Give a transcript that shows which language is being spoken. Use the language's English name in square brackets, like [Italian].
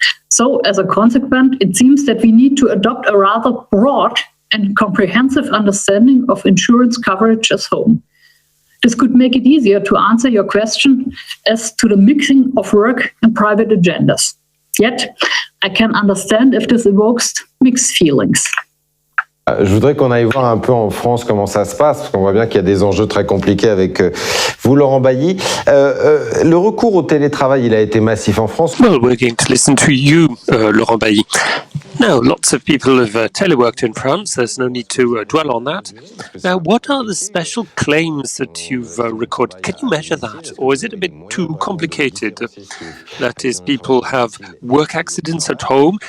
[English] So, as a consequence, it seems that we need to adopt a rather broad and comprehensive understanding of insurance coverage as home. This could make it easier to answer your question as to the mixing of work and private agendas. Yet, I can understand if this evokes mixed feelings. [French] Je voudrais qu'on aille voir un peu en France comment ça se passe, parce qu'on voit bien qu'il y a des enjeux très compliqués avec vous, Laurent BAILLY. Le recours au télétravail, il a été massif en France. [English] Well, we're going to listen to you, Laurent BAILLY. Now, lots of people have teleworked in France. There's no need to dwell on that. Now, what are the special claims that you've recorded? Can you measure that? Or is it a bit too complicated? That is, people have work accidents at home.